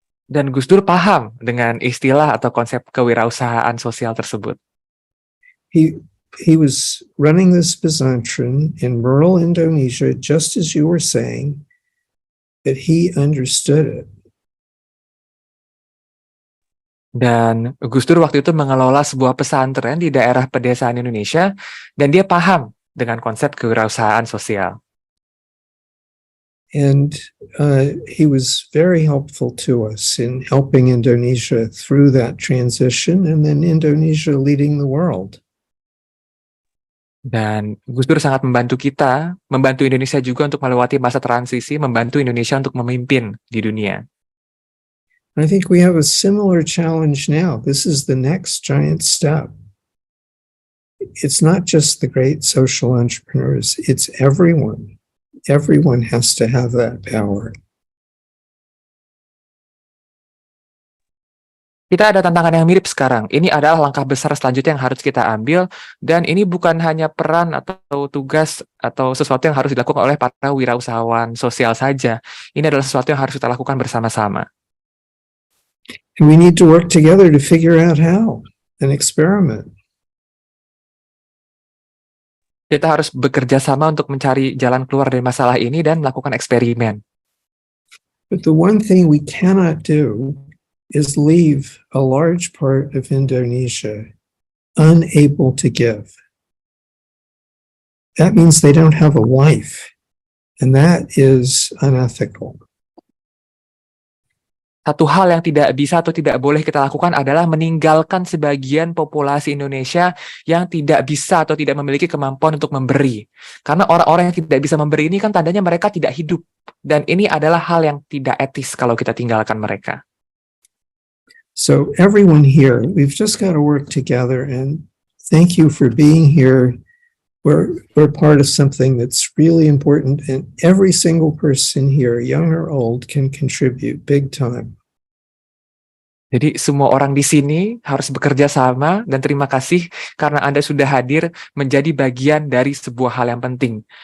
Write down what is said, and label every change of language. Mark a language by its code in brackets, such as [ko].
[id] Dan Gus Dur paham dengan istilah atau konsep kewirausahaan sosial tersebut. [en] He was running this pesantren in rural Indonesia, just as you were saying, that he understood it. [id] Dan Gus Dur waktu itu mengelola sebuah pesantren di daerah pedesaan Indonesia, dan dia paham dengan konsep kewirausahaan sosial. [en] And he was very helpful to us in helping Indonesia through that transition, and then Indonesia leading the world. [id] Dan Gus Dur sangat membantu kita, membantu Indonesia juga untuk melewati masa transisi, membantu Indonesia untuk memimpin di dunia. [en] I think we have a similar challenge now. This is the next giant step. It's not just the great social entrepreneurs, it's everyone. Everyone has to have that power. [id] Kita ada tantangan yang mirip sekarang. Ini adalah langkah besar selanjutnya yang harus kita ambil, dan ini bukan hanya peran atau tugas atau sesuatu yang harus dilakukan oleh para wirausahawan sosial saja. Ini adalah sesuatu yang harus kita lakukan bersama-sama. [en] And we need to work together to figure out how and experiment. [id] Kita harus bekerja sama untuk mencari jalan keluar dari masalah ini dan melakukan eksperimen. [en] But the one thing we cannot do is leave a large part of Indonesia unable to give. That means they don't have a life, and that is unethical. [id] Satu hal yang tidak bisa atau tidak boleh kita lakukan adalah meninggalkan sebagian populasi Indonesia yang tidak bisa atau tidak memiliki kemampuan untuk memberi. Karena orang-orang yang tidak bisa memberi ini kan tandanya mereka tidak hidup. Dan ini adalah hal yang tidak etis kalau kita tinggalkan mereka. [en] So everyone here, we've just got to work together, and thank you for being here. We're part of something that's really important, and every single person here, young or old, can contribute big time. [id] Jadi semua orang di sini harus bekerja sama, dan terima kasih karena Anda sudah hadir menjadi bagian dari sebuah hal yang penting.